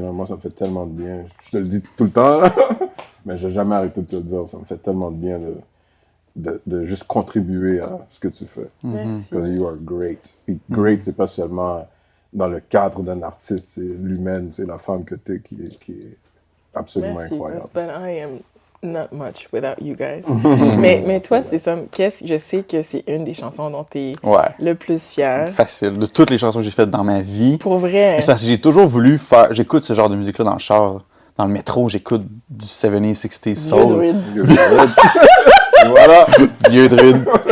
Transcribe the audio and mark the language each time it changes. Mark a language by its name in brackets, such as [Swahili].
[French] Là. Moi, ça me fait tellement de bien. Je te le dis tout le temps, là. Mais je n'ai jamais arrêté de te le dire. Ça me fait tellement de bien de juste contribuer à ce que tu fais. Merci. [English] Because you are great. [French] Puis great, c'est pas seulement dans le cadre d'un artiste, c'est l'humaine, c'est la femme que tu es qui est absolument Merci, incroyable. [English] but I am not much without you guys. [French] mais toi, c'est ça. Je sais que c'est une des chansons dont tu es Ouais. le plus fier. Facile. De toutes les chansons que j'ai faites dans ma vie. Pour vrai. C'est parce que j'ai toujours voulu faire. J'écoute ce genre de musique-là dans le char. Dans le métro, j'écoute du 70s, 60s soul. Druid. Voilà, vieux druide.